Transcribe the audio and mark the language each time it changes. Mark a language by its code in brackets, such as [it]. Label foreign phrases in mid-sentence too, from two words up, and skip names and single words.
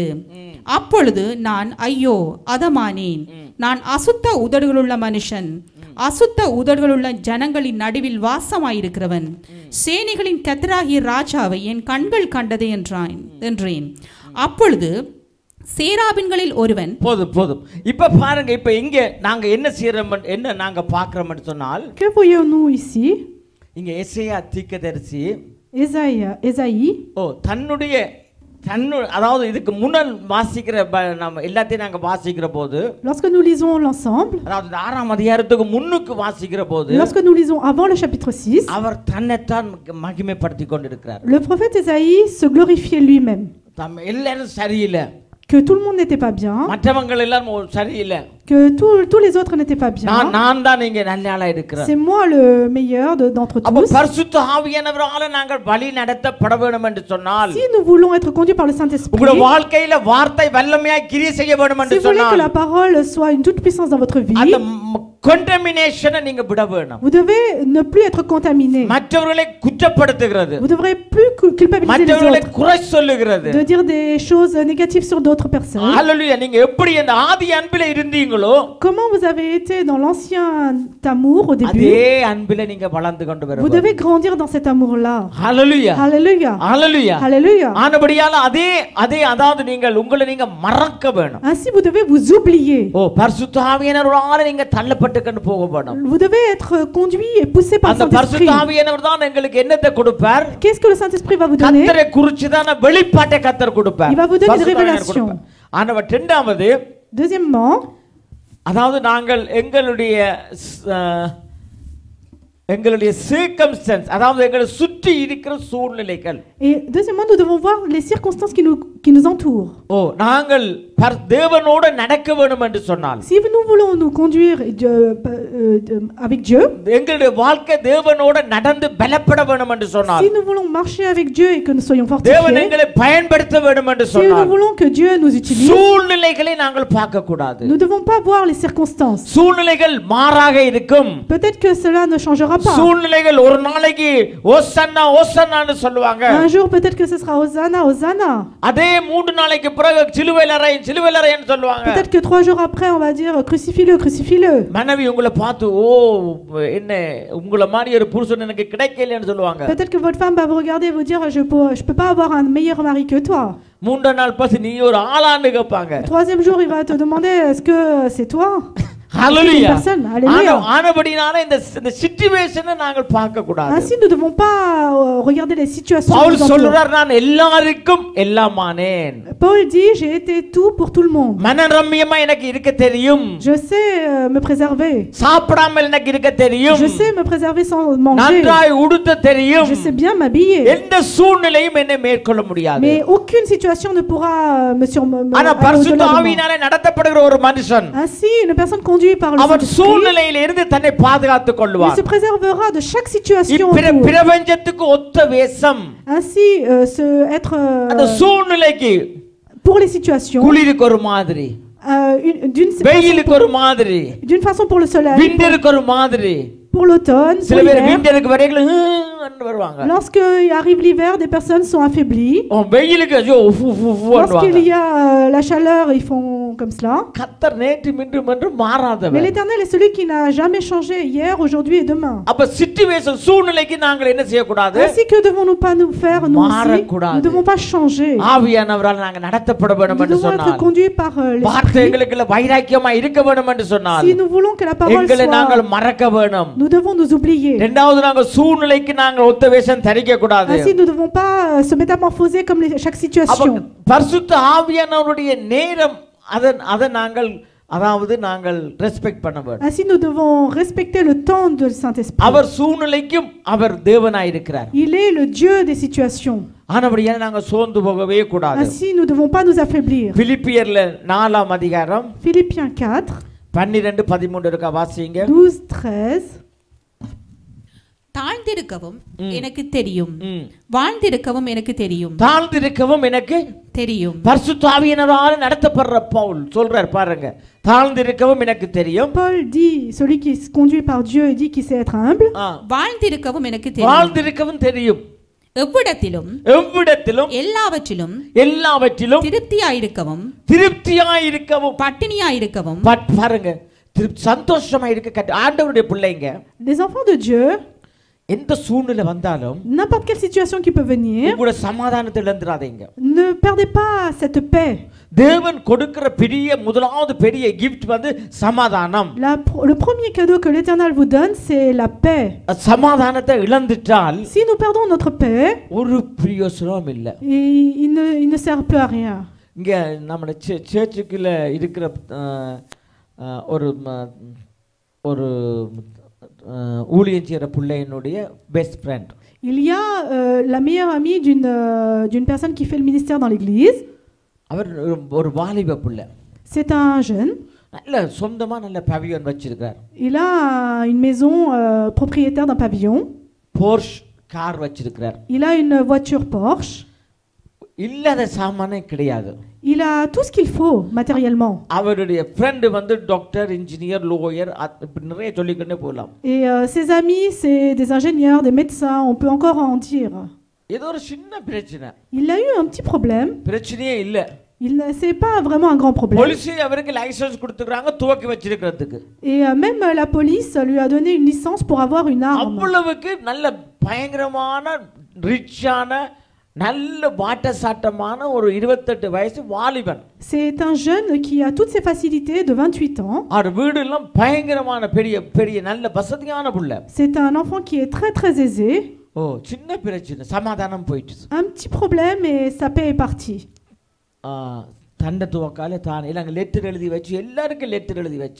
[ta] அப்பொழுது நான் ஐயோ அதமானேன், நான் அசுத்த உதடுகளுள்ள மனுஷன், அசுத்த உதடுகளுள்ள ஜனங்களின் நடுவில் வாசமாயிருக்கிறவன், சேனைகளின் கர்த்தராகிய ராஜாவை என் கண்கள் கண்டது என்றேன். அப்பொழுது சேராபின்களில் ஒருவன், போதும் இப்ப பாருங்க, இப்ப இங்க நாங்க என்ன செய்யறோம், என்ன நாங்க பார்க்கிறோம்னு சொன்னால், [fr] Que voyons-nous ici? [ta] இங்க எசேயா தீர்க்கதரிசி Ésaïe, தன்னுடைய அதாவது இதுக்கு முன்னால் வாசிக்கிற நம்ம எல்லாத்தையும் நாங்க வாசிக்கிற போது, [fr] lorsque nous lisons l'ensemble, [ta] அதாவது 6ஆம் அதிகாரத்துக்கு முன்னுக்கு வாசிக்கிற போது, [fr] lorsque nous lisons avant le chapitre 6, [ta] அவர் தன்னைத்தான் மகிமைப்படுத்தி கொண்டிருக்கிறார். [fr] le prophète Ésaïe se glorifiait lui-même, [ta] எல்லாரும் சரியில்லை, [fr] que tout le monde n'était pas bien, [ta] மற்றவங்க எல்லாரும் சரியில்லை, [fr] que tous les autres n'étaient pas bien. [ta] நான் தான் இங்க நல்ல ஆளா இருக்கிறேன். [fr] C'est moi le meilleur d'entre [ta] அப்ப [fr] tous. [ta] பரிசுத்த ஆவியானவரால நாங்கள் வழி நடத்தப்பட வேண்டும் என்று சொன்னால், [fr] Si nous voulons être conduits par le Saint-Esprit, [ta] உங்க வாழ்க்கையில வார்த்தை வல்லமையாய் கிரியை செய்ய வேண்டும் [fr] si [ta] என்று [fr] vous voulez que [ta] சொன்னால், [fr] la parole soit une toute puissance dans votre vie, [ta] அந்த contamination நீங்க விட வேணும். [fr] vous devez ne plus être contaminé. [ta] மற்றவர்களை குற்றப்படுத்துகிறது, [fr] Vous devrez plus culpabiliser les [ta] மற்றவர்களை [fr] autres, [ta] குறை சொல்லுகிறது. [fr] de dire des choses négatives sur d'autres personnes. [ta] ஹல்லேலூயா. நீங்க எப்படி அந்த ஆதி அன்பில இருந்தீங்களோ, [fr] Comment vous avez été dans l'ancien amour au début, [ta] அதே அன்பில நீங்க வளர்ந்து கொண்டு [fr] vous [ta] வரணும். [fr] devez grandir dans cet amour-là. [ta] ஹல்லேலூயா, [fr] Alléluia. [ta] ஹல்லேலூயா. [fr] Alléluia. [ta] ஆனபடியால அதே அதாவது நீங்கள் உங்களை நீங்க மறக்க வேணும். [fr] Ainsi, vous devez vous oublier. [ta] பரிசுத்த ஆவியானவரால நீங்க தள்ளப்பட்டு கொண்டு போக வேணும். [fr] Vous devez être conduit et poussé par le [ta] அந்த [fr] Saint-Esprit. [ta] பரிசுத்த ஆவியானவர் தான் எங்களுக்கு என்னத்தை கொடுப்பார்? [fr] Qu'est-ce que le Saint-Esprit va vous donner? [ta] கர்த்தரை குறிச்சுதான வெளிப்பாட்டை கர்த்தர் கொடுப்பார். [fr] Il va vous donner une [ta] பரிசுத்த ஆவியானவர் [fr] révélation. [ta] கொடுப்பார். ஆனவர் இரண்டாவது, [fr] Deuxièmement, [ta] அதாவது நாங்கள் எங்களுடைய circumstance, அதாவது எங்களை சுற்றி இருக்கிற சூழ்நிலைகள், [fr] et deuxièmement, nous devons voir les circonstances qui nous entourent. [ta] நாங்கள் தேவனோட நடக்க வேண்டும் என்று சொன்னால், [fr] Si nous voulons nous conduire avec Dieu, [ta] எங்களுடைய வாழ்க்கை தேவனோட நடந்து பலப்பட வேண்டும் என்று சொன்னால், [fr] si nous voulons marcher avec Dieu et que nous soyons [ta] தேவன் [fr] fortifiés, [ta] எங்களை பயன்படுத்த வேண்டும் என்று [fr] si nous [ta] சொன்னால், [fr] voulons que Dieu nous utilise, [ta] சூழ்நிலைகளை நாங்கள் பார்க்க கூடாது. [fr] nous ne devons pas voir les circonstances. [ta] சூழ்நிலைகள் மாறாக இருக்கும். [fr] Peut-être que cela ne changera pas. [ta] சூழ்நிலைகள் ஒரு நாளைக்கு ஓசன்னா ஓசன்னான்னு சொல்லுவாங்க, [fr] Un jour, peut-être que ce sera Hosanna, Hosanna. [ta] அதே 3 நாளைக்கு பிறகு சிலுவையில் அறைன்னு சொல்லுவாங்க. [fr] Peut-être que 3 jours après, on va dire crucifie-le, crucifie-le. [ta] மனைவி உங்களை பார்த்து, என்ன உங்களை மாதிரி ஒரு புருஷன் எனக்கு கிடைக்கலன்னு சொல்லுவாங்க. [fr] Peut-être que votre femme va vous regarder et vous dire je peux pas avoir un meilleur mari que toi. [ta] 3 நாள் பசி நீ ஒரு ஆளான்னு கேட்பாங்க. [fr] 3e jour, il va te demander est-ce que c'est toi? [ta] ஹல்லேலூயா. [fr] Personne. Alléluia. [ta] ஆனபடினால இந்த சிச்சுவேஷனை நாங்கள் பார்க்க கூடாது. [fr] Ainsi, nous ne devons pas regarder les situations. [ta] பவுல் [fr] qui nous entourent. [ta] சொல்றார், நான் எல்லாருக்கும் எல்லாமானேன். [fr] Paul dit j'ai été tout pour tout le monde. [ta] மனரம்யமா எனக்கு இருக்க தெரியும், [fr] Je sais me préserver. [ta] சாப்பிடாமல் எனக்கு இருக்க தெரியும், [fr] Je sais me préserver sans manger. [ta] நன்றாய் உடுத்த தெரியும். [fr] Je sais bien m'habiller. [ta] எந்த சூழ்நிலையும் என்னை மேற்கொள்ள முடியாது. [fr] Mais aucune situation ne pourra me [ta] ஆனா [fr] aller [ta] பரிசுத்த [fr] au-delà de moi. [ta] ஆவியினாலே நடத்தப்படுகிற ஒரு மனுஷன், [fr] Ainsi, une personne conduite par le [ta] அவன் [fr] Saint-Esprit, [ta] சூழ்நிலையில இருந்து தன்னை பாதுகாத்துக் [fr] il [ta] கொள்வான். [fr] se préservera de chaque situation autour. [ta] பிரபஞ்சத்துக்கு ஒத்த வேஷம் [fr] Ainsi, être [ta] அந்த சூழ்நிலைக்கு, [fr] pour les situations, [ta] குளிருக்கு ஒரு மாதிரி, வெயிலுக்கு ஒரு மாதிரி, [fr] d'une façon pour le soleil, [ta] விண்டருக்கு ஒரு மாதிரி. [fr] pour l'automne, pour [ta] சில பேர் [fr] l'hiver. [ta] விண்டருக்கு வரைக்கும் வருவாங்க. [fr] Lorsque arrive l'hiver, des personnes sont affaiblies. [ta] வெயிலுக்கு [fr] Lorsqu'il y a la chaleur, ils font comme cela. [ta] கர்த்தர் நேற்று இன்றும் என்றும் [fr] Mais [ta] மாறாதவர். [fr] l'Éternel est celui qui n'a jamais changé hier, aujourd'hui et demain. [ta] அப்ப சிச்சுவேஷன் சூழ்நிலைக்கு நாங்கள் என்ன செய்யக்கூடாது? [fr] Ainsi que devons-nous pas nous faire, nous aussi, [ta] மாறக்கூடாது. [fr] nous ne devons pas changer. [ta] ஆவியானவரால் நாங்கள் நடத்தப்பட வேண்டும் [fr] Nous [ta] என்று [fr] devons être [ta] சொன்னார். [fr] conduits par l'Esprit. [ta] வார்த்தைகளுக்குள்ள வைராக்கியமா இருக்க வேண்டும் என்று சொன்னார். [fr] Si nous voulons que la parole [ta] எங்களை நாங்கள் [fr] soit, [ta] மறக்க வேணும். [fr] nous devons nous oublier. [ta] இரண்டாவது நாங்கள் சூழ்நிலைக்கு நாங்கள் ஒத்த வேஷம் தரிக்க கூடாது. [fr] Ainsi, nous ne devons pas se métamorphoser comme chaque situation. [ta] பரிசுத்த ஆவியானவருடைய நேரம் அதை நாங்கள் அதாவது நாங்கள் ரெஸ்பெக்ட் பண்ண வேண்டும். [fr] Ainsi, nous devons respecter le temps de Saint-Esprit. [ta] அவர் சூழ்நிலைக்கும் அவர் தேவனாய் இருக்கிறார். [fr] Il est le Dieu des situations. [ta] ஆனபடியால் நாங்கள் சோர்ந்து போகவே கூடாது. [fr] Ainsi, nous ne devons pas nous affaiblir. [ta] பிலிப்பியர்ல 4ஆம் அதிகாரம் [fr] Philippiens 4, [ta] 12:13 இருக்கா வாசிங்க. 12:13. தாழ்ந்திருக்கவும் எனக்கு தெரியும், வாழ்ந்திருக்கவும் எனக்கு தெரியும். தாழ்ந்திருக்கவும் எனக்கு தெரியும். பரிசுத்த ஆவியினரால் நடத்தப்படுற பவுல் சொல்றார் பாருங்க, தாழ்ந்திருக்கவும் எனக்கு தெரியும். [fr] Paul dit, celui qui est conduit par Dieu et dit qu'il sait être humble. [ta] வாழ்ந்திருக்கவும் எனக்கு தெரியும். வாழ்ந்திருக்கவும் தெரியும். எவ்விடத்திலும் எவ்விடத்திலும் எல்லாவற்றிலும் எல்லாவற்றிலும் திருப்தியாயிருக்கவும் திருப்தியாயிருக்கவும் பட்டினியாயிருக்கவும் பாருங்க, சந்தோஷமா இருக்க ஆண்டவருடைய பிள்ளைங்க. [fr] Les enfants de Dieu, [ta] எந்த சூழ்நிலை வந்தாலும் [fr] n'importe quelle situation qui peut venir, [ta] உங்களோட சமாதானத்தை இழந்துடாதீங்க. [fr] ne perdez pas cette paix. [ta] தேவன் கொடுக்கிற பெரிய முதலாவது பெரிய gift வந்து சமாதானம். [fr] Le premier cadeau que l'Éternel vous donne, c'est la paix. [ta] சமாதானத்தை இழந்துட்டால் [fr] Si nous perdons notre paix, [ta] ஒரு பிரயோசனம் இல்லை. [fr] il ne sert plus à rien. [ta] இங்க நம்ம சர்ச்சுக்குள்ள இருக்கிற ஒரு ஒரு ஊழியம் செய்யற பிள்ளையினுடைய [en] best friend. [fr] Il y a la meilleure amie d'une personne qui fait le ministère dans l'église. [ta] அவர் ஒரு வாலிப பிள்ளை. [fr] C'est un jeune. [ta] நல்ல சொந்தமா நல்ல பவிலியன் வச்சிருக்கார். [fr] Il a une maison propriétaire d'un pavillon. [ta] Porsche கார் வச்சிருக்கார். [fr] Il a une voiture Porsche. [ta] இல்லாத சாமானே கிடையாது. [fr] Il a tout ce qu'il faut matériellement. [ta] அவருடைய ஃப்ரெண்ட் வந்து [en] doctor, engineer, lawyer, [ta] நிறைய சொல்லிக்கிட்டே போலாம். [fr] Et ses amis, c'est des ingénieurs, des médecins, on peut encore en dire. [ta] ஏதோ ஒரு சின்ன பிரச்சனை. [fr] Il a eu un petit problème. [ta] பிரச்சனையே இல்ல. [fr] C'est pas vraiment un grand problème. [ta] போலீஸ் அவருக்கு லைசென்ஸ் கொடுத்துக்கறாங்க துவக்கி வச்சிருக்கிறதுக்கு. [fr] Et même la police lui a donné une licence pour avoir une arme. [ta] அவ்வளவுக்கு நல்ல பயங்கரமான ரிச்சான நல்ல வாட்டசாட்டமான ஒரு 28 வயசு வாலிபன். [fr] C'est un jeune qui a toutes ses facilités de 28 ans. [ta] அவர் வீடு எல்லாம் பயங்கரமான பெரிய பெரிய நல்ல வசதியான புள்ள. [fr] C'est un enfant qui est très très aisé. [ta] ஓ சின்ன பிரச்சனை சமாதானம் போயிடுச்சு. [fr] Un petit problème et sa paix est partie. [ta] தண்ட துவக்கால தான் எல்லாம் லெட்டர் எழுதி வச்சு எல்லாருக்கும் லெட்டர் எழுதி வச்சு.